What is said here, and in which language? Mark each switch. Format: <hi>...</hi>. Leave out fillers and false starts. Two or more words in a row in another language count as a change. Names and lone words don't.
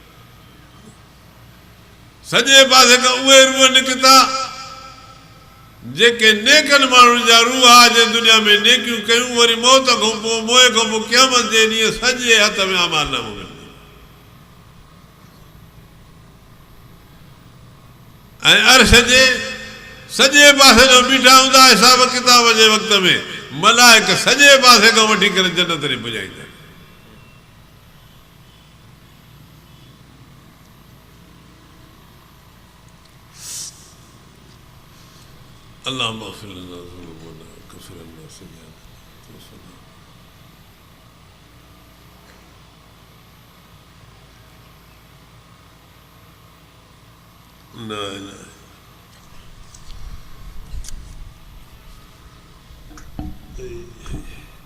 <sd>सॼे पासे खां उहे रूह निकिता जेके नेकनि माण्हुनि जा रूह आहे जे दुनिया में नेकियूं कयूं वरी मौत खां पोइ मोए खां पोइ क़यामत जे ॾींहुं सॼे हथ में अमालनामो मिलंदो ऐं अर्श जे सॼे पासे जो बीठा हूंदा हिसाब किताब जे वक़्त में मलाइक सॼे पासे खां वठी करे जन्नत ॾे पुॼाईंदा</sd> <ar>اللهم اغفر لنا ذنوبنا وكفر عنا سيئاتنا وتوفنا لا اله الا</ar>